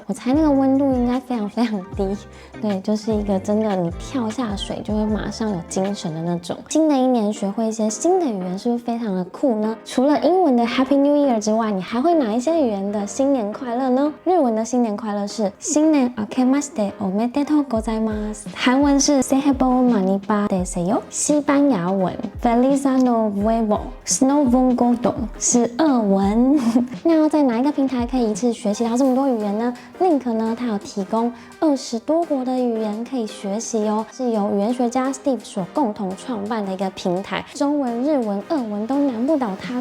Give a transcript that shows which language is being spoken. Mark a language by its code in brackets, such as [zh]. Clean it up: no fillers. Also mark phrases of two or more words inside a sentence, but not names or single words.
[zh] 我猜那个温度应该非常非常低，对，就是一个真的你跳下水就会马上有精神的那种。新的一年学会一些新的语言，是不是非常的酷呢？除了英文的 [en] Happy New Year [zh] 之外，你还会哪一些语言的新年快乐呢？日文的新年快乐是新年 [ja] 明けましておめでとうございます， [zh] 韩文是 [ko] 새해복많이 받으세요， [zh] 西班牙文 [es] Feliz Año Nuevo， Snow Bon Godo [zh] 是俄文。那要在哪一个平台可以一次学习到这么多语言呢？ Link 呢，它有提供20多国的语言可以学习哦，是由语言学家 Steve 所共同创办的一个平台，中文、日文、俄文都难不倒它。